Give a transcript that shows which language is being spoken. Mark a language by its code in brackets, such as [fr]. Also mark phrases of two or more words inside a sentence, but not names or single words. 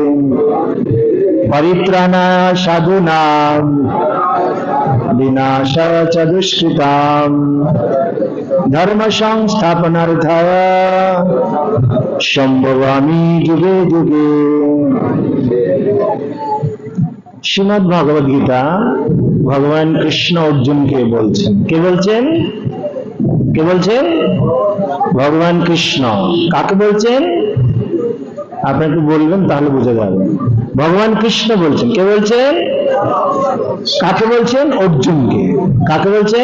[sa] परित्राणाय साधूनां विनाशाय च दुष्कृतां धर्म संस्थापनार्थाय संभवामि युगे युगे। [bn] শ্রীমদ্ ভগবদ গীতা ভগবান কৃষ্ণ অর্জুনকে বলছেন। কে বলছেন? কে বলছেন? ভগবান কৃষ্ণ। কাকে বলছেন? আপনাকে বলবেন তাহলে বুঝে যাবে। ভগবান কৃষ্ণ বলছেন। কে বলছেন? কাকে বলছেন? অর্জুনকে। কাকে বলছেন?